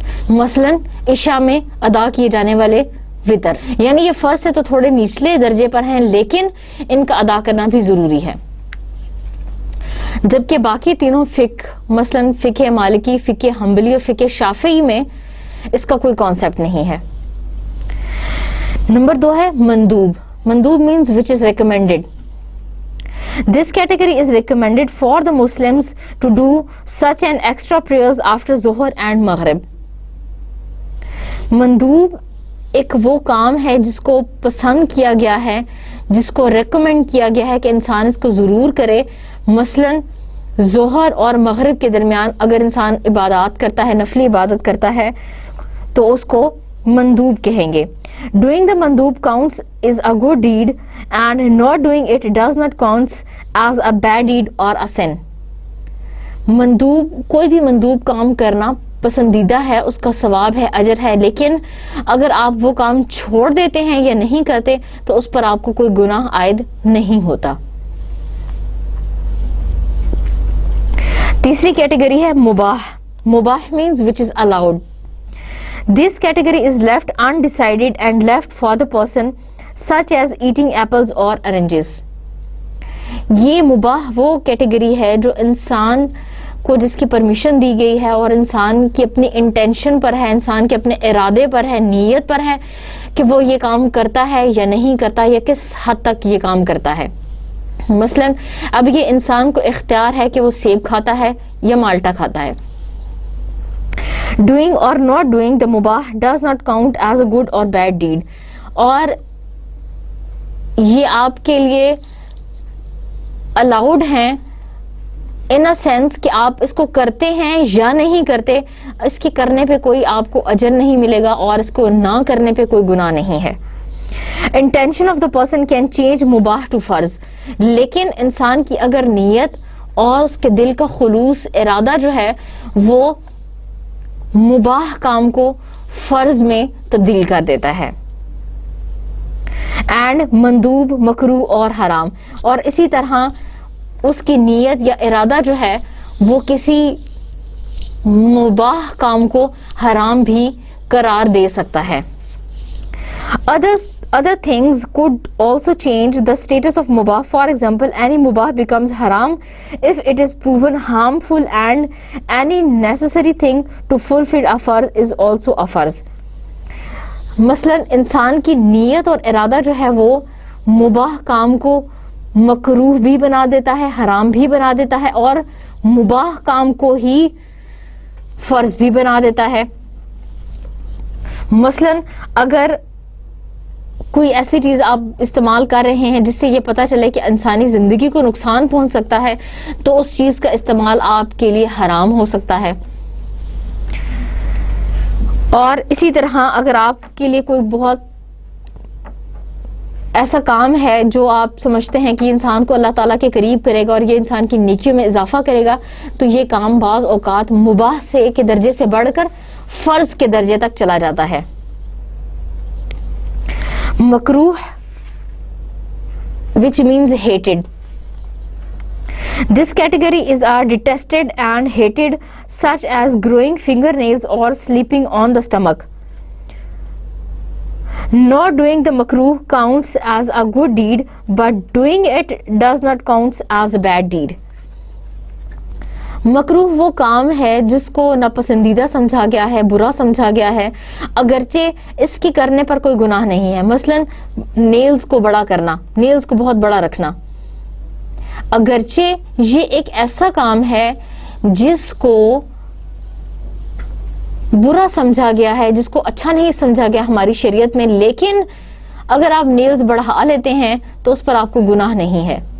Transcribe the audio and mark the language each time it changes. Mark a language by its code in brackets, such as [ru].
[ur] مثلا عشاء میں ادا کیے جانے والے وطر, یعنی یہ فرض سے تو تھوڑے نچلے درجے پر ہیں لیکن ان کا ادا کرنا بھی ضروری ہے. جبکہ باقی تینوں فقہ مثلا فقہ مالکی, فقہ حنبلی اور فقہ شافعی میں اس کا کوئی کانسیپٹ نہیں ہے. نمبر 2 ہے مندوب. [en] مندوب means which is recommended. This category is recommended for the Muslims to do such an extra prayers after Zuhr and Maghrib. [ur] مندوب ایک وہ کام ہے جس کو پسند کیا گیا ہے, جس کو ریکمینڈ کیا گیا ہے کہ انسان اس کو ضرور کرے. مثلا ظہر اور مغرب کے درمیان اگر انسان عبادات کرتا ہے, نفلی عبادت کرتا ہے, تو اس کو مندوب کہیں گے. [en] Doing the mandub counts is a good deed and not doing it does not counts as a bad deed or a sin. [ur] مندوب, کوئی بھی مندوب کام کرنا پسندیدہ ہے, اس کا ثواب ہے, اجر ہے, لیکن اگر آپ وہ کام چھوڑ دیتے ہیں یا نہیں کرتے تو اس پر آپ کو کوئی گناہ عائد نہیں ہوتا. تیسری کیٹیگری ہے مباح. [en] مباح means which is allowed. This category is left undecided and left for the person such as eating apples or oranges. [ur] یہ مباح وہ کیٹیگری ہے جو انسان کو جس کی پرمیشن دی گئی ہے اور انسان کی اپنی انٹینشن پر ہے, انسان کے اپنے ارادے پر ہے, نیت پر ہے کہ وہ یہ کام کرتا ہے یا نہیں کرتا, یا کس حد تک یہ کام کرتا ہے. مثلا اب یہ انسان کو اختیار ہے کہ وہ سیب کھاتا ہے یا مالٹا کھاتا ہے. [en] Doing or not doing the mubah does not count as a good or bad deed. [ur] اور یہ آپ کے لیے allowed ہیں [en] in a sense [ur] کہ آپ اس کو کرتے ہیں یا نہیں کرتے, اس کے کرنے پہ کوئی آپ کو اجر نہیں ملے گا اور اس کو نہ کرنے پہ کوئی گناہ نہیں ہے. [en] Intention of the person can change mubah to [ur] فرض, لیکن انسان کی اگر نیت اور اس کے دل کا خلوص ارادہ جو ہے وہ مباح کام کو فرض میں تبدیل کر دیتا ہے. اینڈ مندوب, مکروہ اور حرام, اور اسی طرح اس کی نیت یا ارادہ جو ہے وہ کسی مباح کام کو حرام بھی قرار دے سکتا ہے. [en] Other things could also change the status of mubah. For example, any mubah becomes haram if it is proven harmful, and any necessary thing to fulfill a farz is also a farz. [ur] مثلا انسان کی نیت اور ارادہ جو ہے وہ مباح کام کو مکروہ بھی بنا دیتا ہے, حرام بھی بنا دیتا ہے, اور مباح کام کو ہی فرض بھی بنا دیتا ہے. مثلا اگر کوئی ایسی چیز آپ استعمال کر رہے ہیں جس سے یہ پتہ چلے کہ انسانی زندگی کو نقصان پہنچ سکتا ہے, تو اس چیز کا استعمال آپ کے لیے حرام ہو سکتا ہے. اور اسی طرح اگر آپ کے لیے کوئی بہت ایسا کام ہے جو آپ سمجھتے ہیں کہ انسان کو اللہ تعالیٰ کے قریب کرے گا اور یہ انسان کی نیکیوں میں اضافہ کرے گا, تو یہ کام بعض اوقات مباح سے کے درجے سے بڑھ کر فرض کے درجے تک چلا جاتا ہے. [en] مکروہ which means hated. This category is detested and hated, such as growing fingernails or sleeping on the stomach. Not doing the makruh counts as a good deed, but doing it does not count as a bad deed. [ur] مکروہ وہ کام ہے جس کو ناپسندیدہ سمجھا گیا ہے, برا سمجھا گیا ہے, اگرچہ اس کے کرنے پر کوئی گناہ نہیں ہے. مثلا نیلز کو بڑا کرنا, نیلز کو بہت بڑا رکھنا, اگرچہ یہ ایک ایسا کام ہے جس کو برا سمجھا گیا ہے, جس کو اچھا نہیں سمجھا گیا ہماری شریعت میں, لیکن اگر آپ نیلز بڑھا لیتے ہیں تو اس پر آپ کو گناہ نہیں ہے.